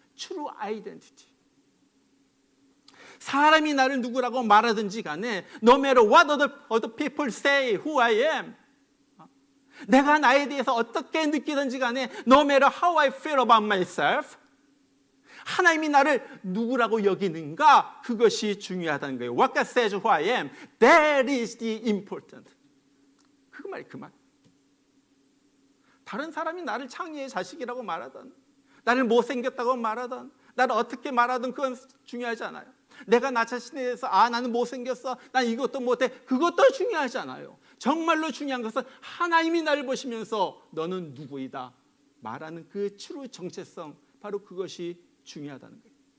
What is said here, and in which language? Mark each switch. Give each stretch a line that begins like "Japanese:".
English: True identity.
Korean: 사람이 나를 누구라고 말하든지 간에
English: No matter what other people say who I am,
Korean: 내가 나에 대해서 어떻게 느끼든지 간에
English: No matter how I feel about myself,
Korean: 하나님이 나를 누구라고 여기는가, 그것이 중요하다는 거예요.
English: What God says who I am, that is the important.
Korean: 그 말. 다른 사람이 나를 창의의 자식이라고 말하든, 나를 못생겼다고 말하든, 나를 어떻게 말하든 그건 중요하지 않아요. 내가 나 자신에 대해서 나는 못생겼어, 난 이것도 못해, 그것도 중요하지 않아요. 정말로 중요한 것은 하나님이 나를 보시면서 너는 누구이다 말하는 그 true 정체성, 바로 그것이 중요하다는 거예요.